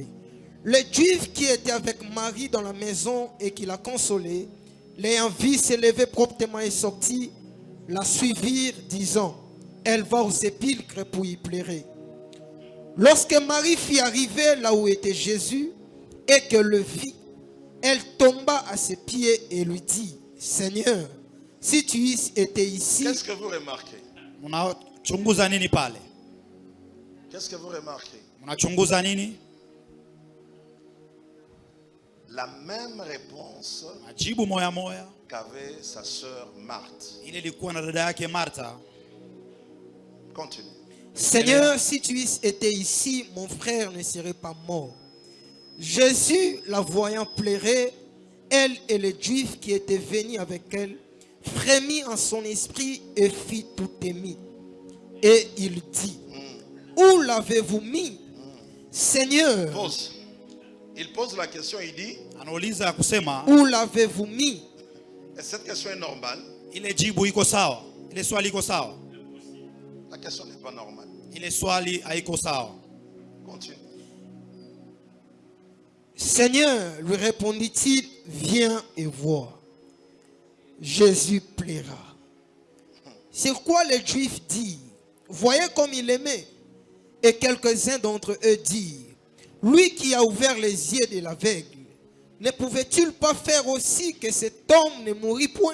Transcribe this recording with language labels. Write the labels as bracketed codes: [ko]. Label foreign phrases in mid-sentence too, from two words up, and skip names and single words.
[fr] Les Juifs qui étaient avec Marie dans la maison et qui la consolaient, l'ayant vue s'élever promptement et sortir, la suivirent, disant, elle va au sépulcre pour y pleurer. Lorsque Marie fit arriver là où était Jésus et que le vit, elle tomba à ses pieds et lui dit, Seigneur, si tu étais ici, Qu'est-ce que vous remarquez? [sw] Mnachunguza nini pale? [fr] Qu'est-ce que vous remarquez? [sw] Mnachunguza nini? [fr] La même réponse [sw] Majibu moya moya [fr] qu'avait sa sœur Marthe. [sw] ile ilikuwa na dada yake Martha. [fr] Continue. Seigneur, si tu étais ici, mon frère ne serait pas mort. Jésus, la voyant pleurer, elle et les Juifs qui étaient venus avec elle, frémit en son esprit et fit tout ému. Et il dit, où l'avez-vous mis? Seigneur, Pause. Il pose la question, il dit, [sw] Anauliza kusema, [fr] où l'avez-vous mis? et cette question est normale. [sw] ile jibu iko sawa? Ile swali iko sawa? [fr] La question n'est pas normale. [sw] Ile swali haiko sawa. [fr] Continue. Seigneur, lui répondit-il, viens et vois. Jésus plaira. C'est quoi les Juifs disent? Voyez comme il aimait. Et quelques-uns d'entre eux dirent, lui qui a ouvert les yeux de l'aveugle, ne pouvait-il pas faire aussi que cet homme ne mourût point?